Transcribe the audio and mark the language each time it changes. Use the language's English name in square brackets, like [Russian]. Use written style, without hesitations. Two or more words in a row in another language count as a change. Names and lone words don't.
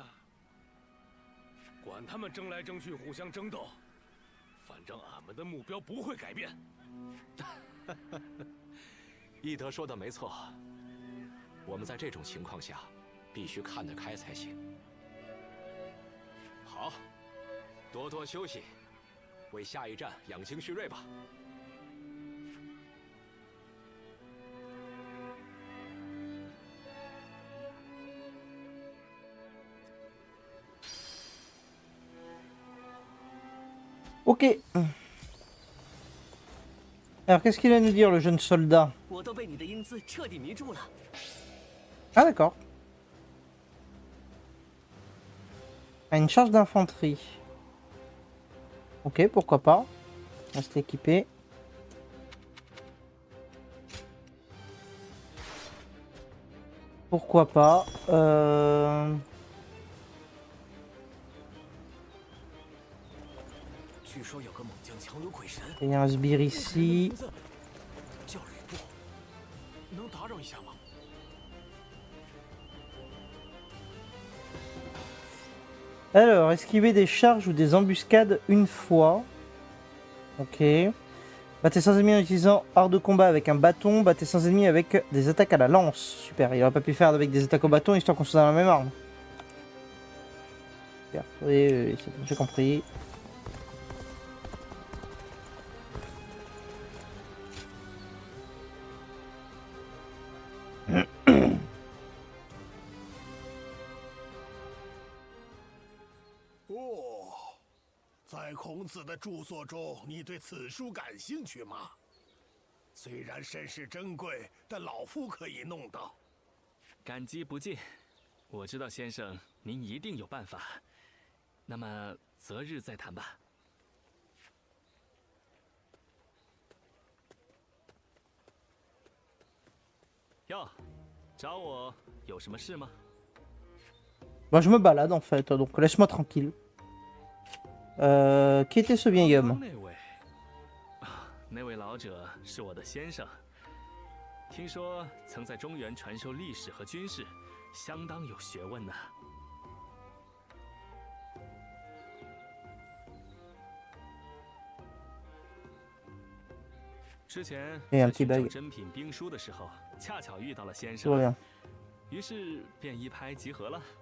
[Chinese] 管他们争来争去，互相争斗，反正俺们的目标不会改变。翼德说的没错，我们在这种情况下必须看得开才行。好，多多休息，为下一战养精蓄锐吧。 [French] Ok. Alors, qu'est-ce qu'il va nous dire, le jeune soldat? [Chinese] 我都被你的英姿彻底迷住了。 [French] Ah, d'accord. Ah, une charge d'infanterie. Ok, pourquoi pas. Reste équipé. Pourquoi pas. [Chinese] 据说有个猛将强如鬼神， [French] Il y a un sbire ici. [Chinese] 叫吕布，能打扰一下吗？ [French] Alors, esquiver des charges ou des embuscades une fois. Ok. Battez sans ennemis en utilisant art de combat avec un bâton. Battez sans ennemis avec des attaques à la lance. Super, il aurait pas pu faire avec des attaques au bâton histoire qu'on soit dans la même arme. Super, oui, c'est bon, j'ai compris. [Chinese] Oh 在孔子的著作中，你对此书感兴趣吗？虽然甚是珍贵，但老夫可以弄到。感激不尽。我知道先生您一定有办法，那么择日再谈吧。哟，找我有什么事吗？ [French] Bah, je me balade en fait, donc laisse-moi tranquille. Qui était ce vieil homme? [Chinese] 那位老者是我的先生，听说曾在中原传授历史和军事，相当有学问呢。之前在寻找珍品兵书的时候，恰巧遇到了先生，于是便一拍即合了。